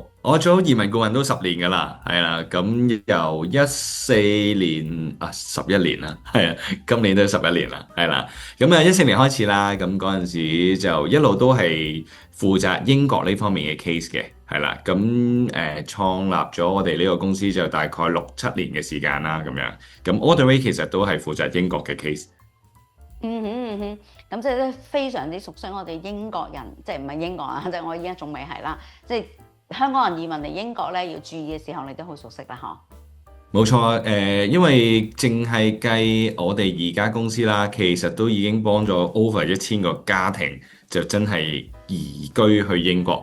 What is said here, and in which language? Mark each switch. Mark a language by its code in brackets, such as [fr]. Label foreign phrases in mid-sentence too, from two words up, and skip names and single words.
[yue] 我做移民顧問都10年㗎啦，係啦，咁由14年11年啦，係啊，今年都11年啦，係啦。咁14年開始啦，咁嗰陣時就一路都係負責英國呢方面嘅 case 嘅，係啦。咁創立咗我哋呢個公司就大概6-7年嘅時間啦，咁樣。咁 [en] all the way [yue] 其實都係負責英國嘅 case。咁即係都非常之熟悉我哋英國人，即係唔係英國啊？即係我依家仲未係啦。即係香港人移民嚟英國咧，要注意嘅時候，你都好熟悉啦，嗬？冇錯，因為淨係計我哋而家公司啦，其實都已經幫咗 over 1000個家庭，就真係移居去英國。